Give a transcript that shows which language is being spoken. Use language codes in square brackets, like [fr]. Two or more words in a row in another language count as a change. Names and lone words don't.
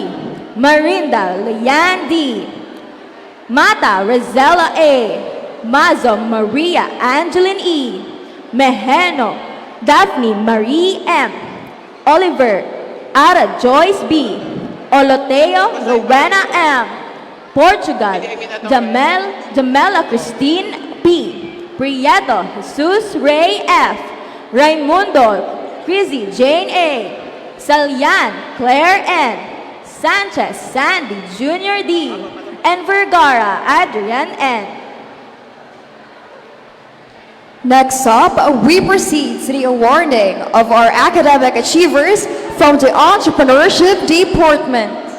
[en] Marinda Leanne D. Mata Rosella A. Mazo Maria Angeline E. Mejeno Daphne Marie M. Oliver Ara Joyce B. Oloteo Rowena M. Portugal Jamela Christine P. Prieto Jesus Ray F. Raimundo Crizzy Jane A. Salian Claire N. Sanchez Sandy Jr. D. and Vergara Adrian N. Next up, we proceed to the awarding of our academic achievers from the Entrepreneurship Department.